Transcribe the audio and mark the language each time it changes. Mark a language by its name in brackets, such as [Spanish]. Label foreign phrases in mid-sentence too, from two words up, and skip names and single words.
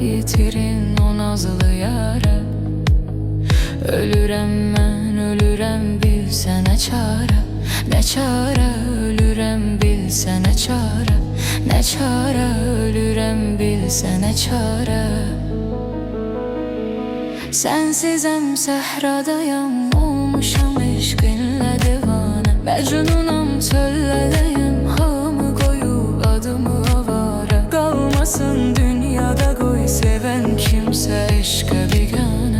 [Azerbaijani] Yetirin o nazlı yara. [Turkish] Ölürem ben, ölürem bilsene çare. Ne çare, ölürem bilsene çare. Ne çare, ölürem bilsene çare. [Azerbaijani] Sensizem səhradayam, olmuşam eşqinlə divane. Məcnunam çöllədəyim, hamı qoyub adımı avara. Qalmasın dünyada qoy seven kimsə eşqə bigane.